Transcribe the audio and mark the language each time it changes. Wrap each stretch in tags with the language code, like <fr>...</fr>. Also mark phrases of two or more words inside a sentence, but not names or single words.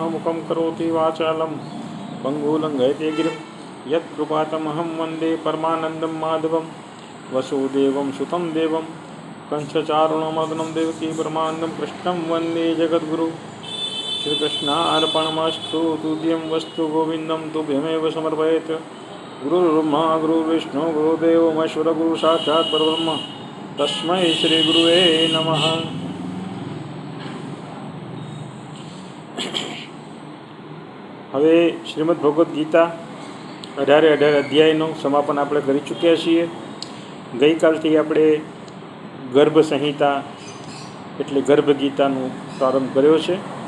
<sa>मुखं करोति वाचालं पङ्गुलङ्घयते गिरिं यत्कृपातमहं वन्दे परमानन्दं माधवं वसुदेवं सुतं देवं कंसचारुणमग्नं देवकी परमानन्दं कृष्णं वन्दे जगद्गुरु। श्रीकृष्णार्पणमस्तु। तुभ्यं वस्तु गोविन्दं तुभ्यमेव समर्पयेत्। गुरुर्ब्रह्मा गुरुर्विष्णु गुरुदेव महेश्वर गुरु साक्षात् परब्रह्म तस्मै श्री गुरुवे नमः।</sa> <gu>હવે શ્રીમદ ભગવદ્ ગીતા 18 અધ્યાયનું સમાપન આપણે કરી ચૂક્યા છીએ। ગઈકાલથી આપણે ગર્ભ સંહિતા એટલે ગર્ભ ગીતાનું પ્રારંભ કર્યો છે।</gu>